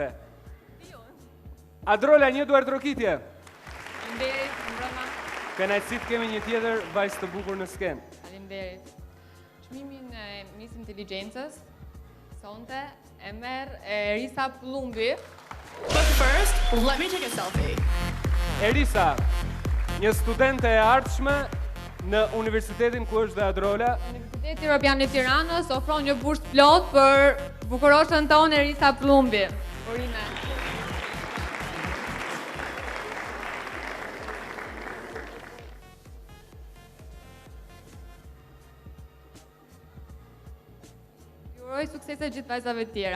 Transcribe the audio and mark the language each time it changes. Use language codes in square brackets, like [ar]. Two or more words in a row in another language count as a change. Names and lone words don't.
[sq] Adrola, një duart rokitje. Faleminderit, mbrëma. Kënaqësi të kemi një tjetër vajzë të bukur në skenë. Faleminderit. Çmimin e Miss Intelligjencës sonte e merr Erisa Plumbi. [en] But first, let me take a selfie. [sq] Erisa, një studente e ardhshme në universitetin ku është dhe Adrola. Universiteti Europian i Tiranës ofron një bursë plot për bukuroshën tonë Erisa Plumbi. Urime. Ju uroj suksese gjithë vajzave të tjera.